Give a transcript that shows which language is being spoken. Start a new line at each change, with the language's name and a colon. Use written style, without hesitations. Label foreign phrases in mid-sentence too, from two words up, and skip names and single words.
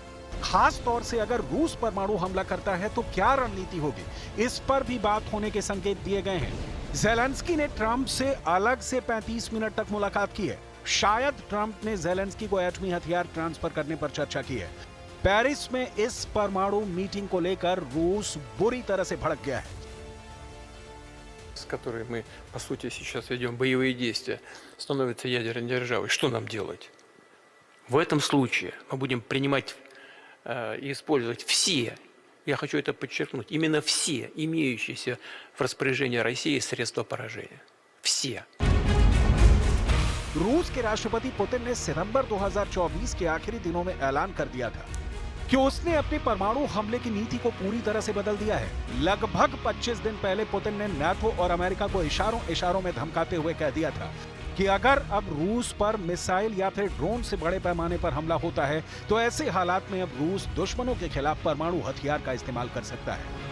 Hindi: खास तौर से अगर रूस परमाणु हमला करता है तो क्या रणनीति होगी, इस पर भी बात होने के संकेत दिए गए हैं। ज़ेलेंस्की ने ट्रंप से अलग से 35 मिनट तक मुलाकात की है। शायद ट्रंप ने ज़ेलेंस्की को एटमी हथियार ट्रांसफर करने पर चर्चा की है। पेरिस में इस परमाणु मीटिंग को लेकर रूस बुरी तरह से भड़क गया है,
Russian: с которой мы, по сути, сейчас ведем боевые действия, становится ядерной державой. Что нам делать? В этом случае мы будем принимать и использовать все, я хочу это подчеркнуть, именно все имеющиеся в распоряжении России средства поражения. Все.
Hindi: रूस के राष्ट्रपति पुतिन ने सितंबर 2024 के आखिरी दिनों में ऐलान कर दिया था कि उसने अपनी परमाणु हमले की नीति को पूरी तरह से बदल दिया है। लगभग 25 दिन पहले पुतिन ने नाटो और अमेरिका को इशारों में धमकाते हुए कह दिया था कि अगर अब रूस पर मिसाइल या फिर ड्रोन से बड़े पैमाने पर हमला होता है तो ऐसे हालात में अब रूस दुश्मनों के खिलाफ परमाणु हथियार का इस्तेमाल कर सकता है।